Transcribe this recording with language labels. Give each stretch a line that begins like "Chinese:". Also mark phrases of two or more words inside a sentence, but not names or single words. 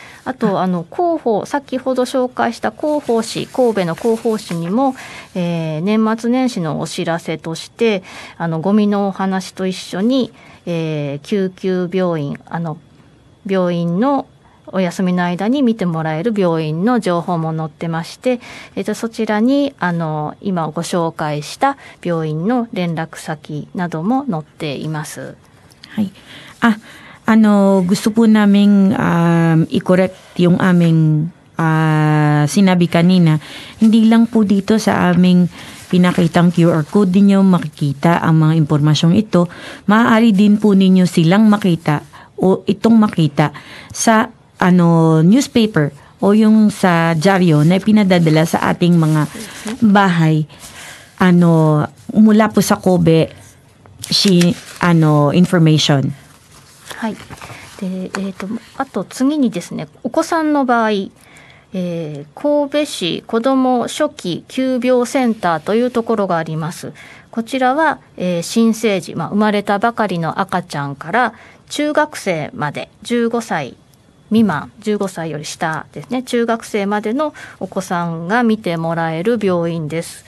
Japanese: あと広報、先ほど紹介した広報誌、神戸の広報誌にも、年末年始のお知らせとしてゴミのお話と一緒に、救急病院病院のお休みの間に見てもらえる病院の情報も載ってまして、そちらに今ご紹介した病院の連絡先なども載っています。
Filipino: はい。gusto po naming i-correct yung aming sinabi kanina. Hindi lang po dito sa aming pinakitang QR code ninyo makikita ang mga impormasyong ito. Maaari din po ninyo silang makita o itong makita sa newspaper o yung sa dyaryo na pinadadala sa ating mga bahay mula po sa Kobe information.
Japanese: はい。で、あと次にですね、お子さんの場合、神戸市子ども初期急病センターというところがあります。こちらは、新生児、生まれたばかりの赤ちゃんから中学生まで15歳未満、15歳より下ですね、中学生までのお子さんが見てもらえる病院です。